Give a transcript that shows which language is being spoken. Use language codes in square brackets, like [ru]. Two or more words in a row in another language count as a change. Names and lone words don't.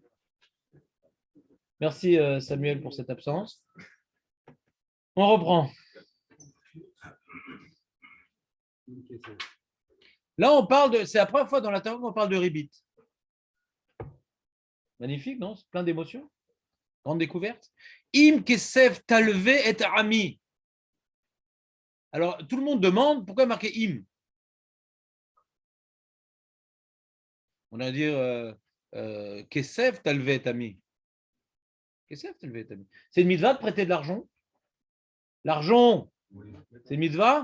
[fr] Merci Samuel pour cette absence. On reprend. Là, on parle de. C'est la première fois dans la Torah qu'on parle de Ribit. Magnifique, non? C'est plein d'émotions. Grande découverte. [he] Im kesef talvé et ami. [fr] Alors, tout le monde demande pourquoi marquer im. On va dire [he] kesef talvé et ami. Kesef talvé et ami. [fr] C'est une mitzvah de prêter de l'argent. L'argent, c'est une mitzvah.